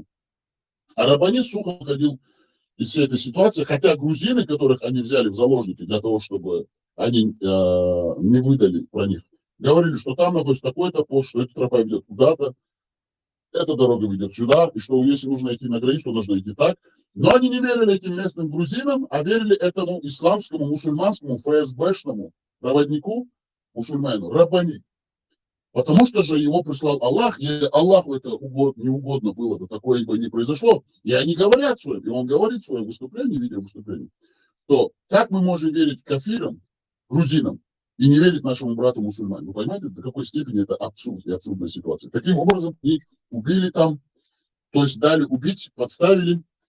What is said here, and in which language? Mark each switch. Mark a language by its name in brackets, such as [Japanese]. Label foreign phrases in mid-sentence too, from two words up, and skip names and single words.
[Russian] А Раббани сухо ходил из всей этой ситуации, хотя грузины, которых они взяли в заложники для того, чтобы они не выдали про них, говорили, что там находится такой-то пост, что эта тропа ведет куда-то, эта дорога ведет сюда, и что если нужно идти на границу, то нужно идти так. Но они не верили этим местным грузинам, а верили этому исламскому, мусульманскому, ФСБшному проводнику, мусульману, Раббани. Потому что же его прислал Аллах, и Аллаху это не угодно было, то такое бы не произошло. И они говорят своим, и он говорит в своем выступлении, видеовыступлении, что как мы можем верить кафирам, грузинам, и не верить нашему брату мусульманину. Вы понимаете, до какой степени это абсурд и абсурдная ситуация. Таким образом, их убили там, то есть дали убить, подставили.